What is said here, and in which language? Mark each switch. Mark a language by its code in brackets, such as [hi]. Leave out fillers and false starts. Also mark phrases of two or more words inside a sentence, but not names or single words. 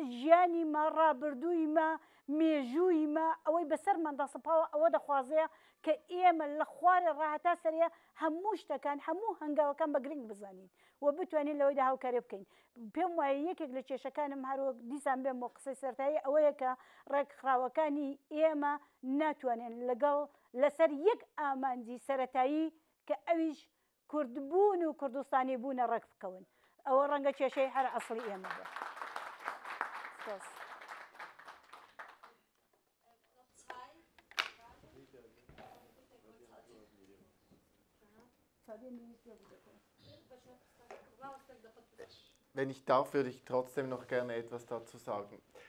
[ckb] ژیانیمە ڕابردوویمە مێژوویمە ئەوەی بەسەرماندا سەپاوە ئەوە دەخوازەیە کە ئێمە لە خوارە ڕاهەتا سەرەیە هەموو شتەکان هەموو هەنگاوەکان بە گرنگ بزانین و بتوانین لەوەیدا هاوکاری بکەین پێم وایە یەکێک لە کێشەکانم هەروەک دیسان بێم بۆ قسەی سەرەتایی ئەوەیە کە ڕێکخراوەکانی ئێمە ناتوانێن لەگەڵ لەسەر یەک ئامانجی سەرەتایی کە ئەویش کوردبوون و کوردستانی بوونە ڕێک بکەون ئەوە ڕەنگە کێشەی هەر ئەسڵی ئێمە بێ [de] Wenn ich darf, würde ich trotzdem noch gerne etwas dazu sagen.